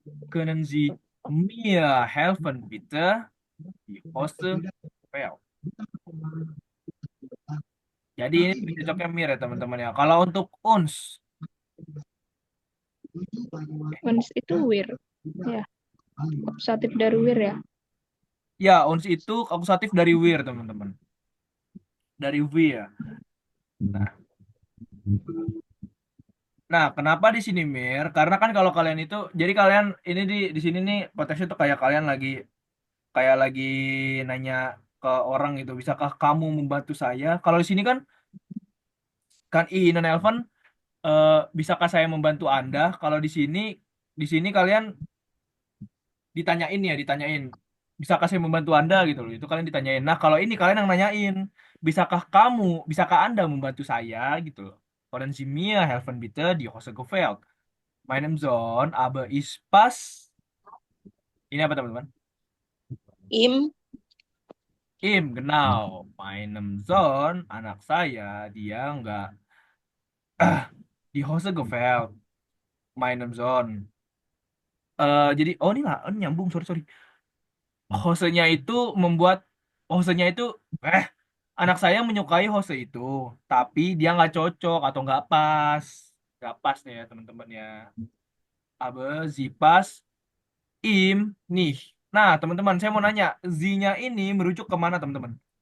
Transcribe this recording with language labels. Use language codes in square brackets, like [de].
[de] Können Sie mir helfen, bitte? Die Hose fällt. [id] Jadi ini lebih cocoknya mir ya, teman-teman ya. Kalau untuk uns. Uns itu wir. Ya. Akusatif dari wir ya. Ya, uns itu akusatif dari wir, teman-teman. Dari wir. Nah, kenapa di sini Mir? Karena kan kalau kalian itu, jadi kalian ini di sini nih konteksnya tuh kayak lagi nanya ke orang gitu, bisakah kamu membantu saya? Kalau di sini kan non Elven, eh, bisakah saya membantu Anda? Kalau di sini kalian ditanyain, bisakah saya membantu Anda gitu loh. Itu kalian ditanyain. Nah, kalau ini kalian yang nanyain, bisakah Anda membantu saya gitu loh. [de] Können Sie mir helfen bitte die Hose gefällt? Meinem Sohn aber ich pas. [id] Ini apa teman-teman? [de] Im. Genau. Meinem Sohn, [id] anak saya, dia nggak [de] die Hose gefällt. Meinem Sohn. [id] Jadi, oh ini lah, ini nyambung, sorry, sorry. Hosenya itu membuat, hosenya itu, eh, anak saya menyukai hose itu, tapi dia nggak cocok atau nggak pas nih ya teman-teman ya. [de] Aber sie passt ihm nicht. [id] Nah, teman-teman, saya mau nanya, Z-nya ini merujuk ke mana, teman-teman?